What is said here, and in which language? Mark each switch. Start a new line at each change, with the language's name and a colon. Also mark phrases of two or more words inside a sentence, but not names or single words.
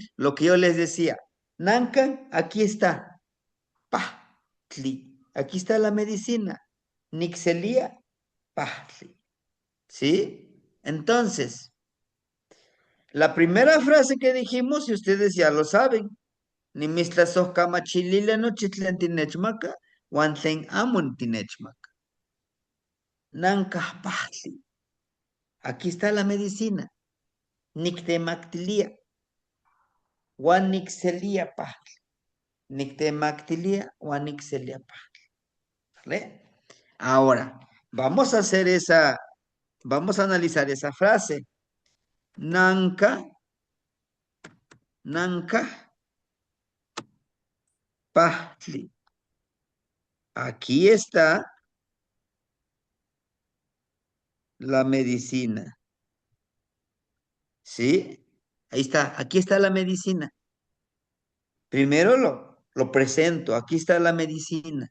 Spanish: Lo que yo les decía, Nancan, aquí está. Pahtli, aquí está la medicina.
Nahuatl languages: Nixelia, pahtli. ¿Sí?
Spanish: Entonces, la primera frase que dijimos, y ustedes ya lo saben,
Nahuatl languages: ni mislasos kamachilila no chitlan tinechmaca, wantlen amun tinechmaca. Nankah pahtli.
Spanish: Aquí está la medicina.
Nahuatl languages: Nictemactilia. Wan nixelia pahtli. Nictemactilia, wan nixelia pahtli.
Spanish: ¿Vale? Ahora, vamos a hacer vamos a analizar esa frase.
Nahuatl languages: Nanka, pahtli.
Spanish: Aquí está la medicina. ¿Sí? Ahí está, aquí está la medicina. Primero lo presento, aquí está la medicina.